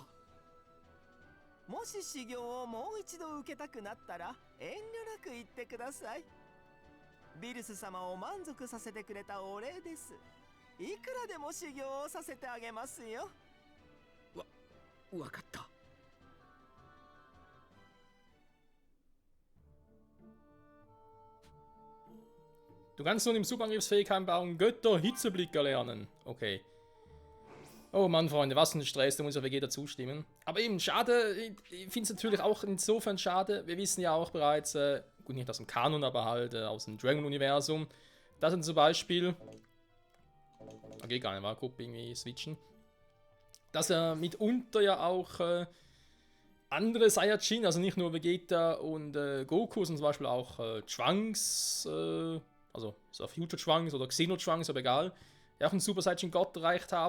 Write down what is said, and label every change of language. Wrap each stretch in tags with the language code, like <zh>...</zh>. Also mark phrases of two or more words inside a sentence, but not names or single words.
<ja>もし修行をもう一度受けたくなったら遠慮なく言ってください。ビルス様を満足させてくれたお礼です。いくらでも修行をさせてあげますよ。わかった。</ja> <de>Du kannst nun im Subangriffsfähigkeitenbaum Götter Hitzeblick erlernen. Okay. Oh Mann, Freunde, was ein Stress, da muss ja Vegeta zustimmen. Aber eben, schade, ich finde es natürlich auch insofern schade, wir wissen ja auch bereits, gut, nicht aus dem Kanon, aber halt aus dem Dragon-Universum, dass er zum Beispiel, okay, gar nicht, mal kurz irgendwie switchen, dass er mitunter ja auch andere Saiyajin, also nicht nur Vegeta und Goku, sondern zum Beispiel auch Trunks, also so Future Trunks oder Xeno Trunks, aber egal, ja auch einen Super Saiyan Gott erreicht haben.</de>